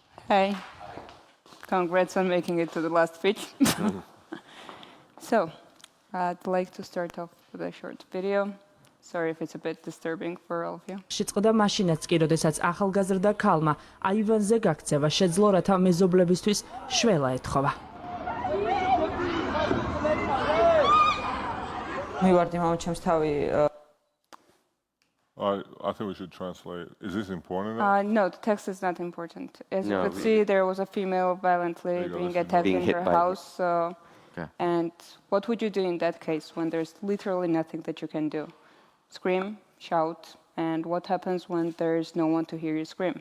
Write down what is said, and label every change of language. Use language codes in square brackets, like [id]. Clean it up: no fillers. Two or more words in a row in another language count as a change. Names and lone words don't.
[en] Hey. Congrats on making it to the last speech. So, I'd like to start off with a short video. Sorry if it's a bit disturbing for all of you. [ka] შეწყდა მაშინაც კი, როდესაც ახალგაზრდა ქალმა აივანზე გაქცევა შეძლო, რათა მეზობლებისთვის შველა ეთხოვა. მივარდი მამა ჩემს თავი [en] I think we should translate. Is this important? No, the text is not important. As you could see, there was a female violently being attacked in her house. And what would you do in that case when there's literally nothing that you can do? Scream, shout, and what happens when there's no one to hear you scream?